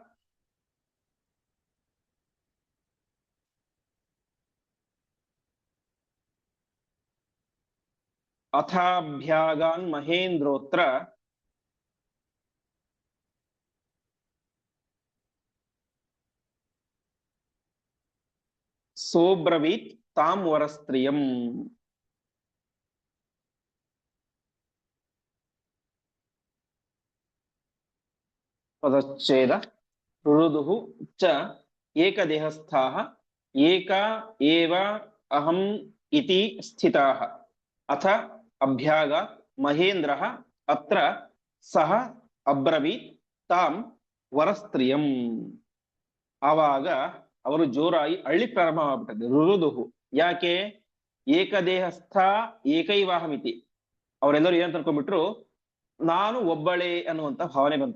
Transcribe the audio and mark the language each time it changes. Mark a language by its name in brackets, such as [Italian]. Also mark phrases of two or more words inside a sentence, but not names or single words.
[Sanskrit] ಅಥಾಭ್ಯಾಗಾನ್ ಮಹೇಂದ್ರೋತ್ರ ಸೋಬ್ರವೀತ್ ತಾಂ ವರಸ್ತ್ರಿಯಂ. [Kannada] ಪದಚ್ಛೇದ. [Sanskrit] ರುರುದುಃ ಚ ಏಕದೇಹಸ್ಥಾಃ ಏಕಾ ಏವ ಅಹಂ ಇತಿ ಸ್ಥಿತಾಃ ಅಥ ಅಭ್ಯಾಗಾತ್ ಮಹೇಂದ್ರಃ ಅತ್ರ ಸಹ ಅಬ್ರವೀತ್ ತಾಂ ವರಸ್ತ್ರಿಯಂ. [Kannada] ಆವಾಗ ಅವರು ಜೋರಾಗಿ ಅಳ್ಳಿ ಪ್ರಾರಂಭ ಆಗ್ಬಿಟ್ಟದ್ದು. ರುರುದುಹು, ಯಾಕೆ? [Sanskrit] ಏಕದೇಹಸ್ಥ ಏಕೈವಾಹಮಿತಿ, [Kannada] ಅವರೆಲ್ಲರೂ ಏನಂತ ಅನ್ಕೊಂಡ್ಬಿಟ್ರು, ನಾನು ಒಬ್ಬಳೇ ಅನ್ನುವಂತ ಭಾವನೆ ಬಂತು.